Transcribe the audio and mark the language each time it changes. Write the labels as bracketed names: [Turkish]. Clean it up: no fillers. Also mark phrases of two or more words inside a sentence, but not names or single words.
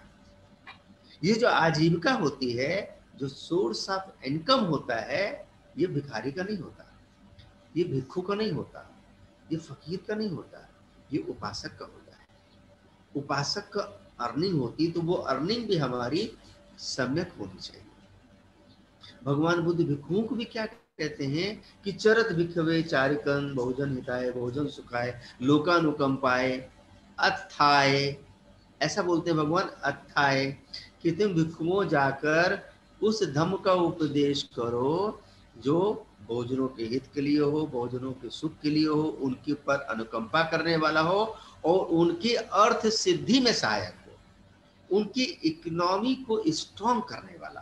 [Hindi] ये जो आजीविका होती है, जो [English] source of income [Hindi] होता है, ये भिखारी का नहीं होता, ये भिक्षु का नहीं होता, ये फकीर का नहीं होता, ये उपासक का होता है। उपासक का अर्निंग होती, तो वो अर्निंग भी हमारी सम्यक होनी चाहिए। भगवान बुद्ध भिक्षुओं को भी क्या कहते हैं कि [Pali] चरत भिक्षवे चारिकन, बहुजन हिताय, बहुजन सुखाय, लोकानुकंपाय, अत्थाय, [Hindi] ऐसा बोलते हैं भगवान, अत्थाय, कि तुम भिक्षुओं जाकर उस धम्म का उपदेश करो जो बहुजनों के हित के लिए हो, बहुजनों के सुख के लिए हो, उनके ऊपर अनुकंपा करने वाला हो, और उनकी अर्थ सिद्धि में सहायक हो, उनकी इकोनॉमी को स्ट्रॉन्ग करने वाला हो।